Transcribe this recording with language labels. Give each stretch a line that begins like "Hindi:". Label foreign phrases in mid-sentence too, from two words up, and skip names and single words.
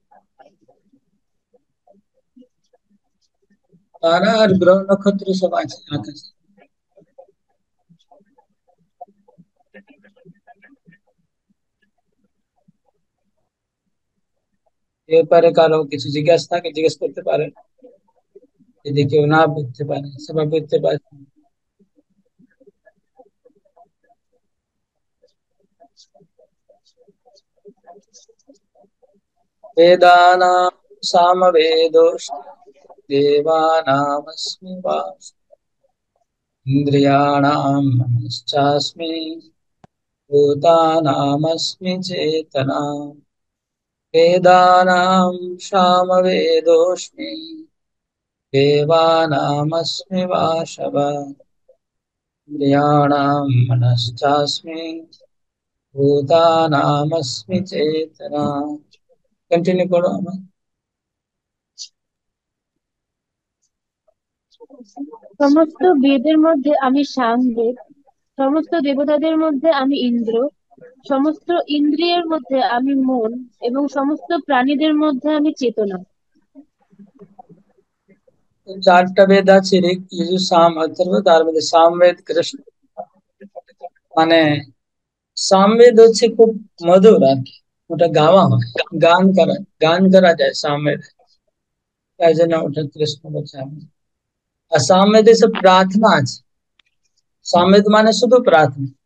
Bangla: তারা আর গ্রহ নক্ষত্র সব আছে আকাশে। এ ব্যাপারে কারো কিছু জিজ্ঞাসা থাকে জিজ্ঞেস করতে পারেন, যদি কেউ না বুঝতে পারে, সবাই বুঝতে পারে।
Sanskrit: वेदानां सामवेदोऽस्मि देवानामस्मि वासु इन्द्रियाणां मनश्चास्मि भूतानामस्मि चेतना। वेदानां सामवेदोऽस्मि देवानामस्मि वासव इन्द्रियाणां मनश्चास्मि भूतानामस्मि चेतना।
Hindi: कंटिन्यू करो আমার।
Bangla: সমস্ত বেদের মধ্যে আমি সামবেদ, সমস্ত দেবতাদের মধ্যে আমি ইন্দ্র, সমস্ত ইন্দ্রিয়ের মধ্যে আমি মন, এবং সমস্ত প্রাণীদের মধ্যে আমি চেতনা। তো চারটা বেদ আছে ঋক যজুর সাম অথর্ব, তার মধ্যে সামবেদ কৃষ্ণ মানে সামবেদ হচ্ছে খুব মধুর আর কি, ওটা গাওয়া হয়, গান করা যায় সামবেদ, তাই জন্য ওটা কৃষ্ণ বলছে। আমি আর সামবেদে সব প্রার্থনা আছে, সামবেদ মানে শুধু প্রার্থনা।